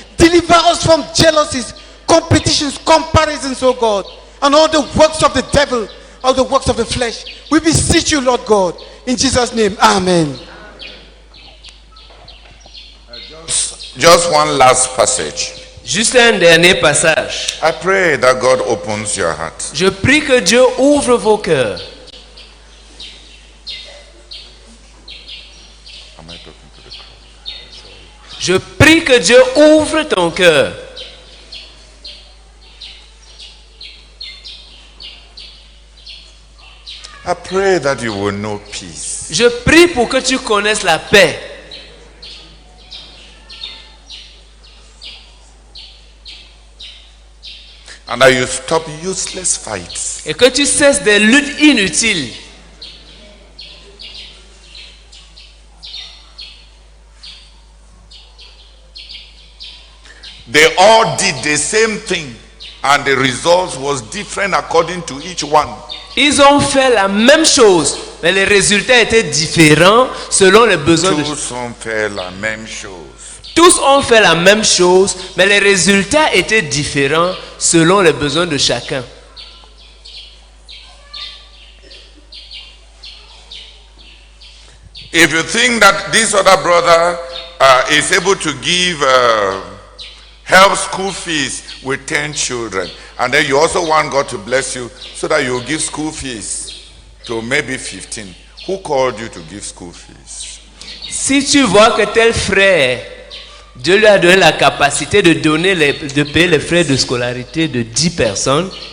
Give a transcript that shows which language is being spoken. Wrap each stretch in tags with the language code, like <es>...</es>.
<en>Deliver us from jealousies, competitions, comparisons, oh God, and all the works of the devil, all the works of the flesh. We beseech you, Lord God, in Jesus' name. Amen. Just one last passage.</en> <fr>Juste un dernier passage.</fr> <en>I pray that God opens your heart.</en> <fr>Je prie que Dieu ouvre vos cœurs.</fr> <en>Am I talking to the crowd?</en> <fr>Je prie que Dieu ouvre ton cœur.</fr> <en>I pray that you will know peace.</en> <fr>Je prie pour que tu connaisses la paix.</fr> <en>And that you stop useless fights.</en> <fr>Et que tu cesses des luttes inutiles.</fr> <en>They all did the same thing and the result was different according to each one.</en> <fr>Ils ont fait la même chose, mais les résultats étaient différents selon les besoins de chacun. Tous ont fait la même chose. Tous ont fait la même chose, mais les résultats étaient différents selon les besoins de chacun.</fr> <en>If you think that this other brother is able to give help school fees with 10 children, and then you also want God to bless you so that you give school fees to maybe 15, who called you to give school fees?</en> <fr>Si tu vois que tel frère Dieu lui a donné la capacité de payer les frais de scolarité de 10 personnes.</fr>